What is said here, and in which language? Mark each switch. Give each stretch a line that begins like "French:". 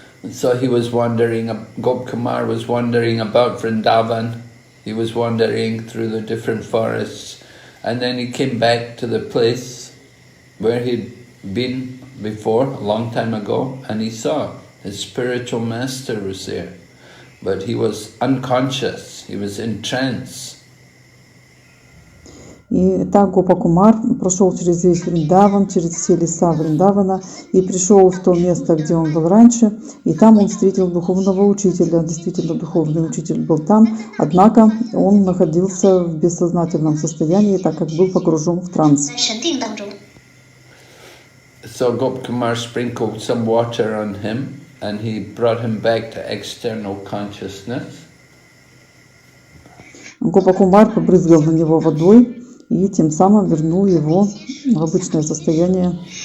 English: So he was wandering, Gopkumar was wandering about Vrindavan, he was wandering through the different forests, and then he came back to the place where he'd been before, a long time ago, and he saw his spiritual master was there, but he was unconscious, he was in trance.
Russian: И так Гопа-Кумар прошел через весь Вриндаван, через все леса Вриндавана и пришел в то место, где он был раньше, и там он встретил духовного учителя. Действительно, духовный учитель был там, однако он находился в бессознательном состоянии, так как был погружен в транс.
English: So Gopkumar sprinkled some water on him, and he brought him back to external consciousness.
Russian: Гопа-Кумар побрызгал на него водой и тем самым вернул его в обычное состояние.